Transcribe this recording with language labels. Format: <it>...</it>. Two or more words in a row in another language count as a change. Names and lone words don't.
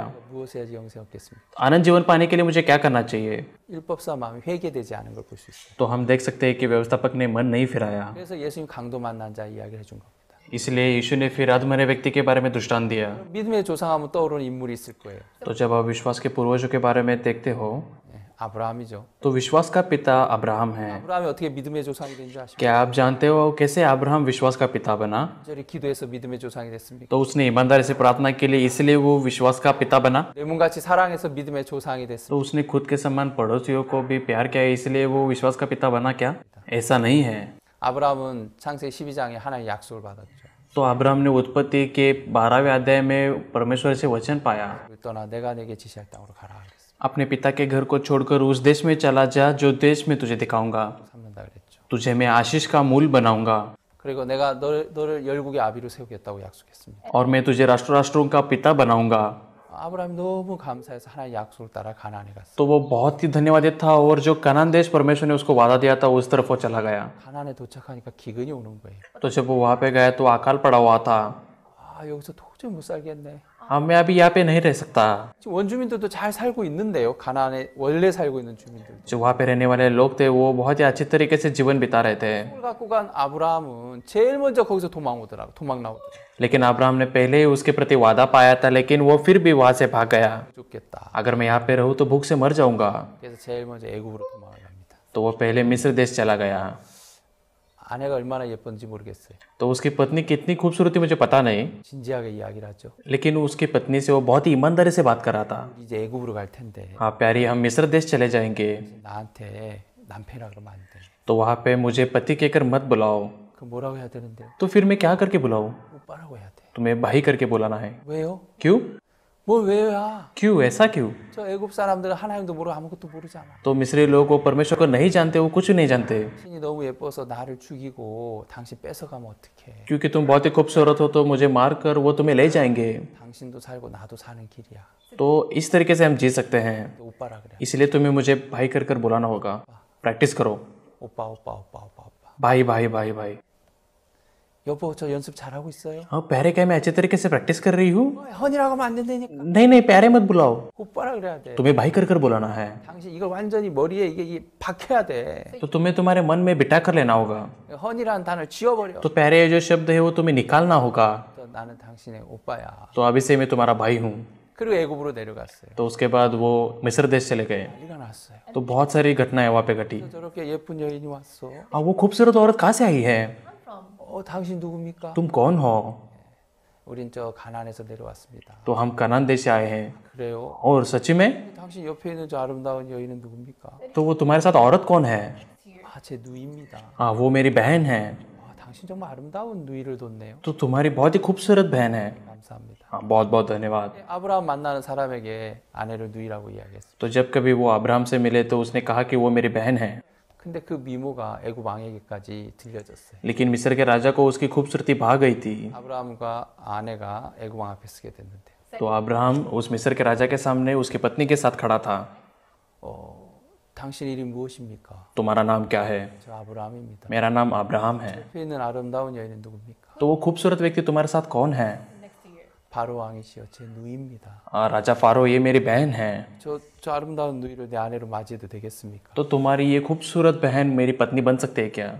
<ko>무엇을 해야지 영생 얻겠습니까?</ko> <hi>आनंद जीवन पाने के लिए मुझे क्या करना चाहिए?</hi> <ko>율법사 마음이 회개되지 않은 걸 볼 수 있어요.</ko> <hi>तो हम देख सकते हैं कि व्यवस्थापक ने मन नहीं फिराया।</hi> <ko>그래서 예수님 강도 만난 자 이야기를 해준 겁니다.</ko> <hi>इसलिए यीशु ने फिर अधमरे व्यक्ति के बारे में दृष्टांत दिया।</hi> <ko>믿음의 조상하면 떠오르는 인물이 있을 거예요.</ko> <hi>तो जब आप विश्वास के पूर्वजों के बारे में देखते हो</hi> <ko>네, 아브라함이죠.</ko> <hi>तो विश्वास का पिता अब्राहम है।</hi> <ko>아브라함이 어떻게 믿음의 조상이 된 줄 아십니까?</ko> <hi>क्या आप जानते हो कैसे अब्राहम विश्वास का पिता बना?</hi> <ko>저리 기도해서 믿음의 조상이 됐습니까?</ko> <hi>तो उसने ईमानदारी से प्रार्थना के लिए, इसलिए वो विश्वास का पिता बना।</hi> <ko>내 몸같이 사랑해서 믿음의 조상이 됐습니다.</ko> <hi>तो उसने खुद के समान पड़ोसियों को भी प्यार किया, इसलिए वो विश्वास का पिता बना क्या? ऐसा नहीं है।</hi> <ko>아브라함은 창세기 12장에 하나님의 약속을 받았죠.</ko> <hi>तो अब्राहम ने उत्पत्ति के 12वें अध्याय में परमेश्वर से वचन पाया,</hi> <ko>떠나 내가 내게 지시할 땅으로 가라 그랬습니다.</ko> <hi>अपने पिता के घर को छोड़कर उस देश में चला जा जो देश में तुझे दिखाऊंगा,</hi> <ko>삼는다 그랬죠.</ko> <hi>तुझे मैं आशीष का मूल बनाऊंगा</hi> <ko>그리고 내가 너를 열국의 아비로 세우겠다고 약속했습니다.</ko> <hi>और मैं तुझे राष्ट्र राष्ट्रों का पिता बनाऊंगा।</hi> <ko>아브라함이 너무 감사해서 하나님의 약속을 따라 가나안에 갔어요.</ko> <hi>तो वो बहुत ही धन्यवादित था और जो कनान देश परमेश्वर ने उसको वादा दिया था उस तरफ वो चला गया।</hi> <ko>가나안에 도착하니까 기근이 오는 거예요.</ko> <hi>तो जब वो वहाँ पे गया तो अकाल पड़ा हुआ था।</hi> <ko>여기서 도저히 못 살겠네.</ko> <hi>मैं अभी यहाँ पे नहीं रह सकता।</hi> <ko>지금 원주민들도 잘 살고 있는데요. 가나안에 원래 살고 있는 주민들.</ko> <hi>जो वहाँ पे रहने वाले लोग थे वो बहुत ही अच्छे तरीके से जीवन बिता रहे थे।</hi> <ko>을 갖고 간 아브라함은 제일 먼저 거기서 도망 나오더라고.</ko> <hi>लेकिन अब्राहम ने पहले ही उसके प्रति वादा पाया था, लेकिन वो फिर भी वहाँ से भाग गया।</hi> <ko>죽겠다.</ko> <hi>अगर मैं यहाँ पे रहूँ तो भूख से मर जाऊंगा।</hi> <ko>그래서 제일 먼저 애굽으로 도망을 갑니다.</ko> <hi>तो वो पहले मिस्र देश चला गया।</hi> <ko>아내가 얼마나 예쁜지 모르겠어요.</ko> <hi>तो उसकी पत्नी कितनी खूबसूरत थी मुझे पता नहीं,</hi> <ko>진지하게 이야기를 하죠.</ko> <hi>लेकिन उसकी पत्नी से वो बहुत ही ईमानदारी से बात कर रहा था।</hi> <ko>이제 애굽으로 갈 텐데</ko> <hi>हाँ प्यारी, हम मिस्र देश चले जाएंगे,</hi> <ko>나한테 남편이라 그러면 안 돼.</ko> <hi>तो वहाँ पे मुझे पति कहकर मत बुलाओ।</hi> <ko>그 뭐라고 해야 되는데요?</ko> <hi>तो फिर मैं क्या करके बुलाऊं?</hi> <ko>오빠라고 해야 돼.</ko> <hi>तुम्हें भाई करके बुलाना है।</hi> <ko>왜요?</ko> <hi>क्यों?</hi> <ko>뭘 왜요야?</ko> <hi>क्यों ऐसा क्यों?</hi> <ko>저 애굽 사람들은 하나님도 모르고 아무것도 모르잖아.</ko> <hi>तो मिस्री लोग वो परमेश्वर को नहीं जानते, वो कुछ नहीं जानते।</hi> <ko>신이 너무 예뻐서 나를 죽이고 당신 뺏어가면 어떡해?</ko> <hi>क्योंकि तुम बहुत ही खूबसूरत हो तो मुझे मार कर वो तुम्हें ले जाएंगे।</hi> <ko>당신도 살고 나도 사는 길이야.</ko> <hi>तो इस तरीके से हम जी सकते हैं,</hi> <ko>너 오빠라 그래.</ko> <hi>इसलिए तुम्हें मुझे भाई कर कर बुलाना होगा। प्रैक्टिस करो,</hi> <ko>오빠.</ko> <hi>भाई भाई भाई भाई।</hi> <ko>여보 저 연습 잘하고 있어요?</ko> <hi>हाँ प्यारे, क्या मैं अच्छे तरीके से प्रैक्टिस कर रही हूँ?</hi> <ko>헌이라고 하면 안 된다니까.</ko> <hi>नहीं नहीं प्यारे मत बुलाओ,</hi> <ko>오빠라 그래야 돼.</ko> <hi>तुम्हें भाई कर कर बुलाना है।</hi> <ko>당신 이걸 완전히 머리에 이게 박혀야 돼.</ko> <hi>तो तुम्हें तुम्हारे मन में बिठा कर लेना होगा।</hi> <ko>헌이라는 단어를 지워버려.</ko> <hi>तो प्यारे ये जो शब्द है वो तुम्हें निकालना होगा।</hi> <ko>또 나는 당신의 오빠야.</ko> <hi>तो अभी से मैं तुम्हारा भाई हूँ।</hi> <ko>그리고 애굽으로 내려갔어요.</ko> <hi>तो उसके बाद वो मिस्र देश चले गए।</hi> <ko>난리가 났어요.</ko> <hi>तो बहुत सारी घटनाएं वहाँ पे घटी।</hi> <ko>저렇게 예쁜 여인이 왔어.</ko> <hi>वो खूबसूरत औरत कहाँ से आई है?</hi> <ko>당신 누굽니까?</ko> <hi>तुम कौन हो?</hi> <ko>우린 저 가나안에서 내려왔습니다.</ko> <hi>तो हम कनान देश से आए हैं।</hi> <ko>그래요?</ko> <hi>और सच में?</hi> <ko>당신 옆에 있는 저 아름다운 여인은 누굽니까?</ko> <hi>तो वो तुम्हारे साथ औरत कौन है?</hi> <ko>제 누이입니다.</ko> <hi>हाँ वो मेरी बहन है।</hi> <ko>당신 정말 아름다운 누이를 뒀네요.</ko> <hi>तो तुम्हारी बहुत ही खूबसूरत बहन है।</hi> <ko>감사합니다.</ko> <hi>हाँ बहुत बहुत धन्यवाद।</hi> <ko>아브라함 만나는 사람에게 아내를 누이라고 이야기했어요.</ko> <hi>तो जब कभी वो अब्राहम से मिले तो उसने कहा कि वो मेरी बहन है,</hi> <ko>근데 그 미모가 애굽 왕에게까지 들려졌어요.</ko> <hi>लेकिन मिस्र के राजा को उसकी खूबसूरती भा गई थी।</hi> <ko>아브라함과 아내가 애굽 왕 앞에 서게 됐는데</ko> <hi>तो अब्राहम उस मिस्र के राजा के सामने उसकी पत्नी के साथ खड़ा था।</hi> <ko>당신 이름 무엇입니까?</ko> <hi>तुम्हारा नाम क्या है?</hi> <ko>저 아브라함입니다.</ko> <hi>मेरा नाम अब्राहम है।</hi> <ko>옆에 있는 아름다운 여인은 누굽니까?</ko> <hi>तो वो खूबसूरत व्यक्ति तुम्हारे साथ कौन है?</hi> <ko>바로 왕이시여 제 누이입니다.</ko> <hi>राजा फारो, ये मेरी बहन है।</hi> <ko>저 아름다운 누이를 내 아내로 맞이해도 되겠습니까?</ko> <hi>तो तुम्हारी ये खूबसूरत बहन मेरी पत्नी बन सकती है क्या?</hi>